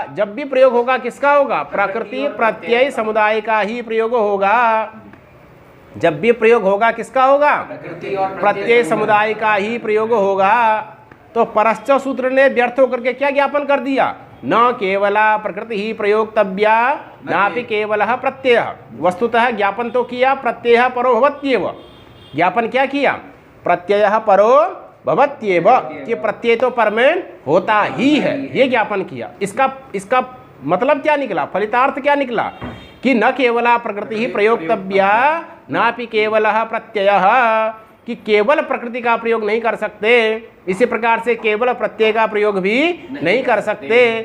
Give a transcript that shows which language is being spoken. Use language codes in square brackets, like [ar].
[hi] जब भी प्रयोग होगा किसका होगा? प्रकृति प्रत्यय समुदाय का ही प्रयोग होगा। जब भी प्रयोग होगा किसका होगा? प्रत्यय समुदाय का ही प्रयोग होगा। तो परश्च सूत्र ने व्यर्थ होकर के क्या ज्ञापन कर दिया? [sa] न केवला प्रकृति ही प्रयोक्तव्या नापि केवलः प्रत्ययः। [hi] वस्तुतः ज्ञापन तो किया [sa] प्रत्ययः परो भवत्येव। [hi] ज्ञापन क्या किया? [sa] प्रत्ययः परो भवत्येव, [hi] कि प्रत्यय तो पर में होता ही है, ये ज्ञापन किया। इसका मतलब क्या निकला? फलितार्थ क्या निकला? कि [sa] न केवला प्रकृति ही प्रयोक्तव्या नापि केवलः प्रत्ययः, [hi] कि केवल प्रकृति का प्रयोग नहीं कर सकते, इसी प्रकार से केवल प्रत्यय का प्रयोग भी नहीं कर सकते।